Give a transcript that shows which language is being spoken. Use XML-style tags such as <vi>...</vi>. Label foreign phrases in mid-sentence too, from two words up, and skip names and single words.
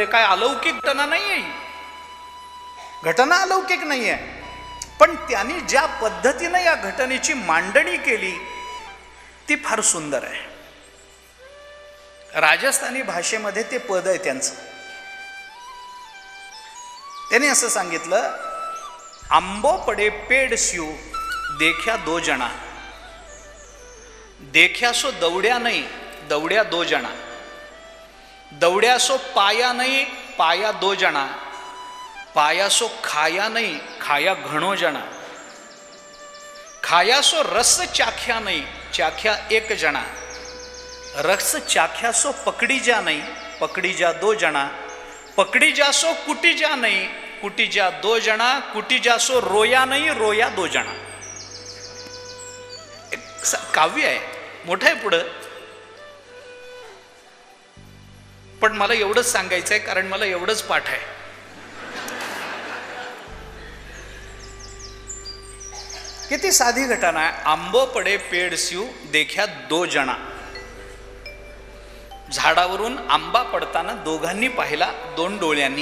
<mr>काय अलौकिक घटना नाही आहे. घटना अलौकिक नाही आहे, पण त्यांनी ज्या पद्धतीने या घटनेची मांडणी केली ती फार सुंदर आहे. राजस्थानी भाषेमध्ये ते पद आहे त्यांचं. त्यांनी असं सांगितलं,</mr> <raj>आंबो पडे पेड स्यू देख्या दो जना, देख्या सो दौड्या नाही, दौड्या दो जना, दौड्या सो पाया नाही, पाया दो जना, पाया सो खाया नाही, खाया घणो जना, खाया सो रस चाख्या नाही, चाख्या एक जना, रस चाख्या सो पकड़ी जा नहीं, पकड़ी जा दो जना, पकड़ी जा सो कुटी जा नहीं, कुटी जा दो जना, कुटी जा सो रोया नहीं, रोया दो जना.</raj> <mr>एक काव्य आहे, मोठं आहे पुढं. पण मला एवढंच सांगायचं आहे, कारण मला एवढंच पाठ आहे. किती साधी घटना आहे.</mr> <raj>आंबो पडे पेड स्यू देख्या दो जना.</raj> <mr>झाडावरून आंबा पडताना दोघांनी पाहिला, दोन डोळ्यांनी.</mr>